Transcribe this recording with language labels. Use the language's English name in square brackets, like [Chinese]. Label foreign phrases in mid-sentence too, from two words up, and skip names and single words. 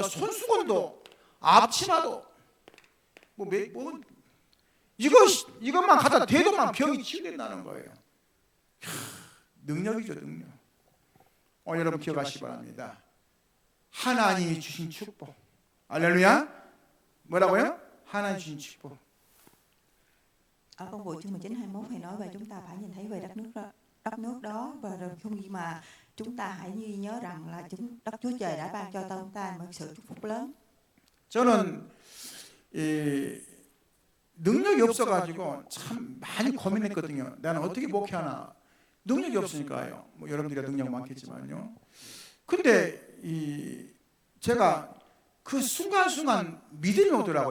[Korean] 손수건도 앞치마도 이것만 갖다 대도만 병이 치유된다는 거예요. 능력이죠, 능력. 오늘 여러분 기억하시기 바랍니다. 하나님이 주신 축복. 할렐루야. 뭐라고요? 하나님 주신 축복. [Vietnamese] Ở công vụ chương 19 21 thì nói về chúng ta phải nhìn thấy về đất nước đó, và rồi khi mà chúng ta hãy ghi nhớ rằng là đất Chúa Trời đã ban cho chúng ta một sự chúc phúc lớn. [Korean] 저는 능력이 없어가지고 참 많이 고민했거든요. 나는 어떻게 목회하나. 능력이 없으니까요. 뭐 여러분들이 능력 많겠지만요. 근데 제가 그 순간순간 믿음이 오더라고요.